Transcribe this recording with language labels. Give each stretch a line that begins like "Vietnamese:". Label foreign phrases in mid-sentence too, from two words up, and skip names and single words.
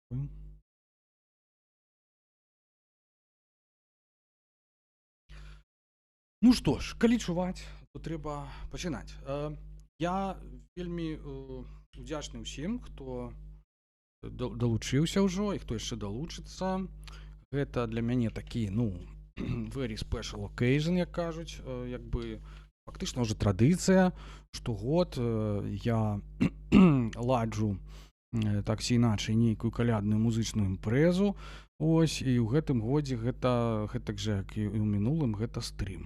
Belarusian: Ну што ж, калі чуваць, то трэба пачынаць. Я вельмі удзячны ўсім, хто далучыўся ўжо і хто яшчэ далучыцца. Гэта для мяне такі, ну,
English: very special occasion,
Belarusian: як кажуць, як бы фактычна ўжо традыцыя. Штогод я ладжу так ці іначай нейкую калядную музычную імпрэзу. Ось, і ў гэтым годзе гэтак жа, як і ў мінулым, гэта стрым.